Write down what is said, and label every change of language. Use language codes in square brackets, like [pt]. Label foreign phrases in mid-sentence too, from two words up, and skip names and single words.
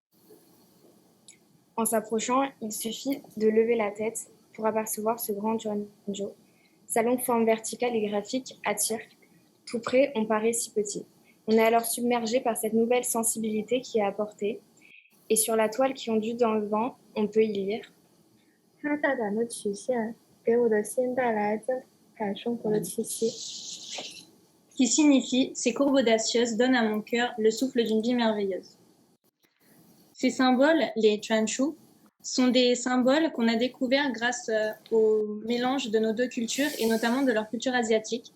[fr] En s'approchant, il suffit de lever la tête pour apercevoir ce grand Juanzhou. Sa longue forme verticale et graphique attire. Tout près, on paraît si petit. On est alors submergé par cette nouvelle sensibilité qui est apportée. Et sur la toile qui ondule dans le vent, on peut y lire [zh] 它大胆的曲线给我的心带来增感生活的气息。 [fr] Qui signifie « Ces courbes audacieuses donnent à mon cœur le souffle d'une vie merveilleuse ». Ces symboles, les chuanshu, sont des symboles qu'on a découverts grâce au mélange de nos deux cultures et notamment de leur culture asiatique.